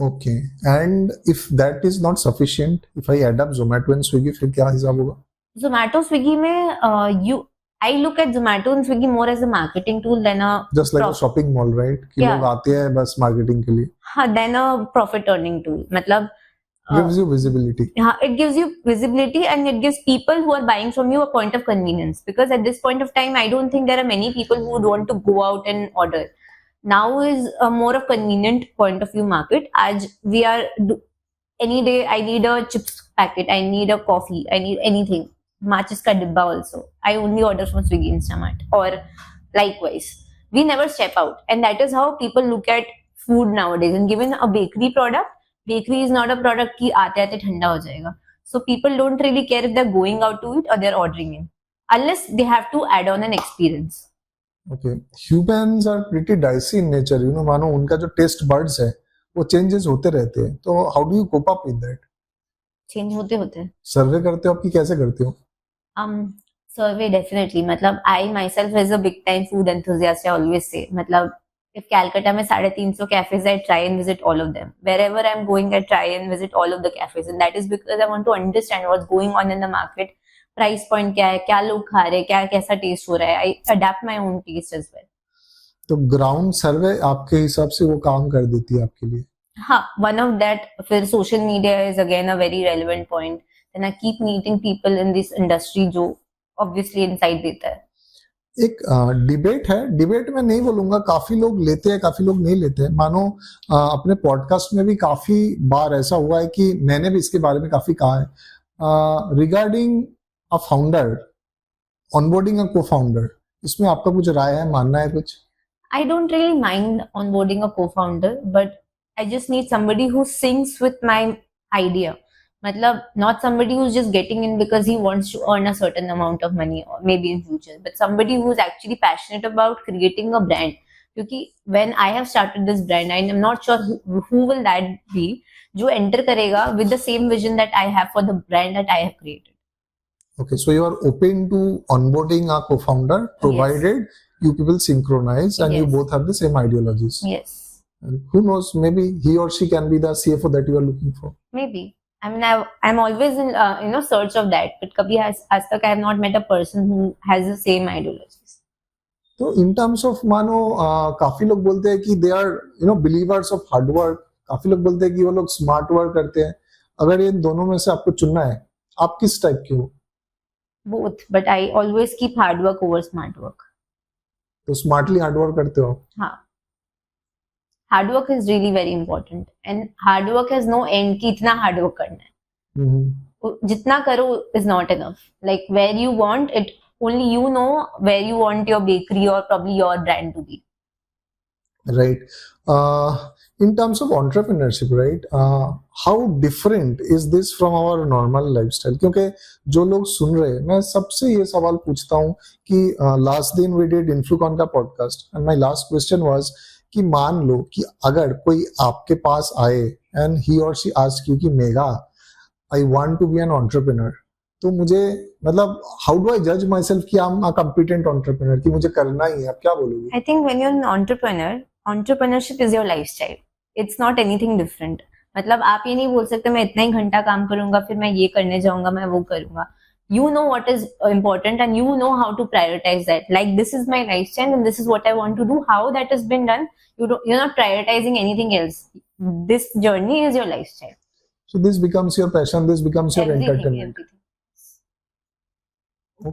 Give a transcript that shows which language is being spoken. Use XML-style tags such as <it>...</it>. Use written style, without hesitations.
<en>okay and if that is not sufficient, if I add up Zomato and Swiggy,</en> <hi>फिर क्या हिसाब होगा?</hi> <en>Zomato, Swiggy में I look at Zomato and Swiggy more as a marketing tool than a just like a shopping mall, right?</en> <hi>कि</hi> <en>Yeah.</en> <hi>लोग आते हैं बस मार्केटिंग के लिए.</hi> <en>than a profit earning tool.</en> <hi>मतलब</hi> <en>Gives you visibility. it gives you visibility and it gives people who are buying from you a point of convenience, because at this point of time I don't think there are many people who would want to go out and order. Now is a more of convenient point of view market. As we are any day I need a chips packet, I need a coffee, I need anything, matches</en> <hi>ka dibba</hi> <en>also, I only order from Swiggy Instamart, or likewise we never step out, and that is how people look at food nowadays. And given a bakery product, bakery is not a product</en> <hi>ki aate aate thanda ho jayega,</hi> <en>so people don't really care if they're going out to it or they're ordering in, unless they have to add on an experience. Okay, humans are pretty dicey in nature, you know.</en> <hi>मानो उनका जो taste buds है वो changes होते रहते हैं, तो</hi> <en>How do you cope up with that?</en> <hi>Change होते होते सर्वे करते हो आपकी, कैसे करते हो?</hi> <en>Survey definitely, मतलब I myself is a big time food enthusiast, I always say, मतलब if Calcutta में 350 cafes, I try and visit all of them. Wherever I'm going, I try and visit all of the cafes, and that is because I want to understand what's going on in the market, price point</en> <hi>क्या है, क्या लोग खा रहे हैं, क्या कैसा test हो रहा है.</hi> <en>I adapt my own taste as well.</en> <hi>तो ग्राउंड सर्वे आपके हिसाब से वो काम कर देती है आपके लिए?</hi> <en>हाँ, one of that. फिर social media is again a very relevant point. Then I keep meeting people in this industry जो obviously insight</en> <hi>देता है. एक डिबेट है, डिबेट में नहीं बोलूंगा, काफी लोग लेते हैं, काफी लोग नहीं लेते हैं. मानो अपने पॉडकास्ट में भी काफी बार ऐसा हुआ है कि मैंने भी इसके बारे में काफी कहा है</hi> <en>Regarding a founder onboarding a cofounder.</en> <hi>इसमें आपका कुछ राय है, मानना है कुछ?</hi> <en>I don't really mind onboarding a co-founder, but I just need somebody who syncs with my idea. मतलब not somebody who's just getting in because he wants to earn a certain amount of money or maybe in future, but somebody who's actually passionate about creating a brand. क्योंकि when I have started this brand, I am not sure who will that be जो enter</en> <hi>करेगा</hi> <en>with the same vision that I have for the brand that I have created. Okay, so you are open to onboarding a co-founder provided you people synchronize and you Yes. both have the same ideologies. Yes, And who knows, maybe he or she can be the CFO that you are looking for. maybe. I mean, I'm always in search of that, but</en> <hi>कभी आज तक</hi> <en>I have not met a person who has the same ideologies.</en> <hi>तो in terms of मानो काफी लोग बोलते हैं कि</hi> <en>they are believers of hard work,</en> <hi>काफी लोग बोलते हैं कि वो लोग स्मार्ट वर्क करते हैं. अगर इन दोनों में से आपको चुनना है, आप किस टाइप के हो?</hi> <en>Both, but I always keep hard work over smart work.</en> <hi>तो स्मार्टली हार्ड वर्क करते हो?</hi> <en>हाँ, hard work is really very important, and hard work has no end</en> <hi>कि इतना</hi> <en>hard work</en> <hi>करना है. जितना करो</hi> <en>is not enough. Like where you want it, only you know where you want your bakery or probably your brand to be. Right. In terms of entrepreneurship, right? How different is this from our normal lifestyle?</en> <hi>क्योंकि जो लोग सुन रहे हैं, मैं सबसे ये सवाल पूछता हूँ कि लास्ट दिन we did Influcon का podcast</hi> <en>and my last question was</en> <hi>कि मान लो कि अगर कोई आपके पास आए and he or she ask you कि mega</hi> <en>I want to be an entrepreneur,</en> <hi>तो मुझे मतलब</hi> <en>how do I judge myself</en> <hi>कि</hi> <en>I'm a competent entrepreneur,</en> <hi>कि मुझे करना ही है? आप क्या बोलोगे?</hi> <en>I think when you're an entrepreneur, entrepreneurship is your lifestyle. It's not anything different.</en> <hi>मतलब आप ये नहीं बोल सकते मैं इतना ही घंटा काम करूंगा फिर मैं ये करने जाऊंगा, मैं वो करूंगा.</hi> <en>You know what is important and you know how to prioritize that. Like this is my lifestyle and this is what I want to do. How that has been done, you're not prioritizing anything else. This journey is your lifestyle. So this becomes your passion, this becomes your entertainment. Everything.</en>